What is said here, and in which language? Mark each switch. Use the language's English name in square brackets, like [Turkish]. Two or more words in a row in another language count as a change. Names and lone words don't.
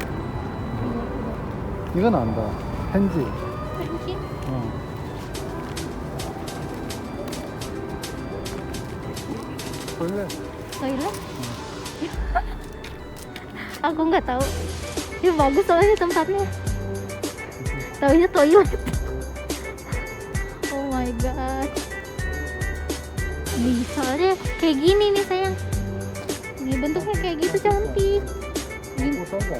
[Korean] 이건 안다. 펜지. 펜지? 어. [Indonesian] toilet. Toilet? Aku nggak tahu. Ya bagus soalnya tempatnya. Taunya toilet. [English] Oh my god. [Indonesian] Nih, soalnya kayak gini nih sayang. Ini bentuknya kayak gitu cantik. Gini. Foto enggak?